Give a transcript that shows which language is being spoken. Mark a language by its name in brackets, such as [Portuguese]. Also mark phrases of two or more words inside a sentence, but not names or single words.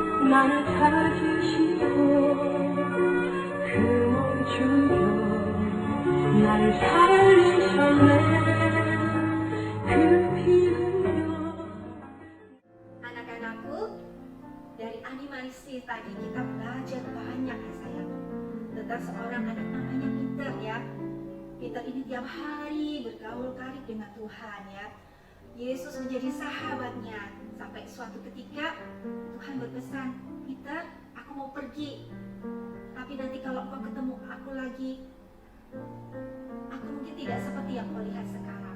[Korean] 나를 찾으시고 그 몸 주여 나를 살리셨네 그 피 흘려. [Indonesian] Anak-anakku, dari animasi tadi kita belajar banyak ya sayang, tentang seorang anak namanya Peter ya. Peter ini tiap hari bergaul karib dengan Tuhan ya. Yesus menjadi sahabatnya sampai suatu ketika Tuhan berpesan, Peter, aku mau pergi, tapi nanti kalau kau ketemu aku lagi, aku mungkin tidak seperti yang kau lihat sekarang.